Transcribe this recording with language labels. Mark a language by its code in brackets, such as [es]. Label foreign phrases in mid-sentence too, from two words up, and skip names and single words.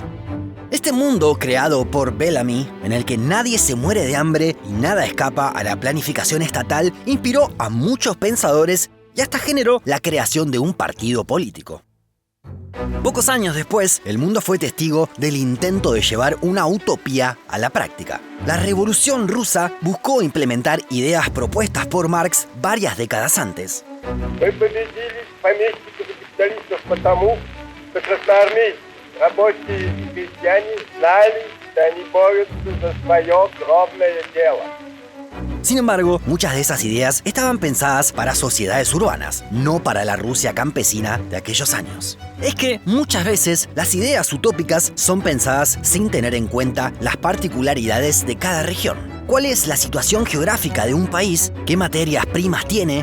[es] Este mundo creado por Bellamy, en el que nadie se muere de hambre y nada escapa a la planificación estatal, inspiró a muchos pensadores y hasta generó la creación de un partido político. Pocos años después, el mundo fue testigo del intento de llevar una utopía a la práctica. La Revolución Rusa buscó implementar ideas propuestas por Marx varias décadas antes. [ru] Мы победили помещиков и капиталистов потому, что красноармейцы, рабочие и крестьяне знали, что они борются за свое кровное дело. [es] Sin embargo, muchas de esas ideas estaban pensadas para sociedades urbanas, no para la Rusia campesina de aquellos años. Es que muchas veces las ideas utópicas son pensadas sin tener en cuenta las particularidades de cada región. ¿Cuál es la situación geográfica de un país? ¿Qué materias primas tiene?